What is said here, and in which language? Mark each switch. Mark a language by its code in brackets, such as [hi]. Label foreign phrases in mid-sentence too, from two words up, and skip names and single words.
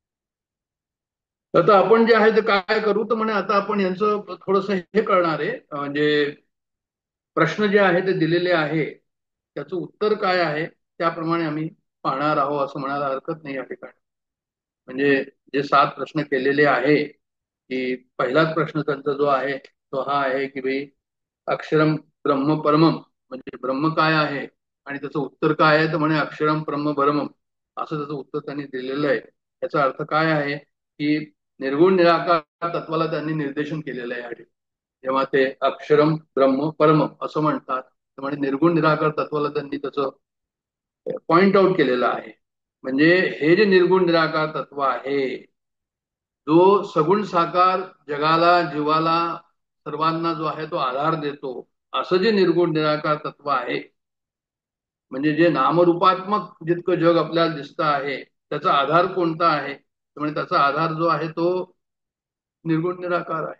[mr] आता आपण जे आहे ते काय करू, तर म्हणे आता आपण यांचं थोडस हे करणार आहे, म्हणजे प्रश्न जे आहे ते दिलेले आहे त्याचं उत्तर काय आहे त्याप्रमाणे आम्ही पाहणार आहोत असं म्हणायला हरकत नाही या ठिकाणी. म्हणजे जे 7 प्रश्न केलेले आहे की पहिलाच प्रश्न त्यांचा जो आहे तो हा आहे की भाई [sa] अक्षरम ब्रह्म परमम [mr] म्हणजे ब्रह्म काय आहे, आणि त्याचं उत्तर काय आहे तर म्हणे [sa] अक्षरम ब्रह्म परमम [mr] असं त्याचं उत्तर त्यांनी दिलेलं आहे. याचा अर्थ काय आहे की निर्गुण निराकार तत्वाला त्यांनी निर्देशन केलेलं आहे. जेव्हा ते [sa] अक्षरम ब्रह्म परम [mr] असं म्हणतात तर म्हणजे निर्गुण निराकार तत्वाला त्यांनी त्याचं [en] point out [mr] केलेलं आहे. म्हणजे हे जे निर्गुण निराकार तत्व आहे जो सगुण साकार जगाला, जीवाला, सर्वांना जो आहे तो आधार देतो, असं जे निर्गुण निराकार तत्व आहे, म्हणजे जे नामरूपात्मक जितकं जग आपल्याला दिसतं आहे त्याचा आधार कोणता आहे, म्हणजे त्याचा आधार जो आहे तो निर्गुण निराकार आहे.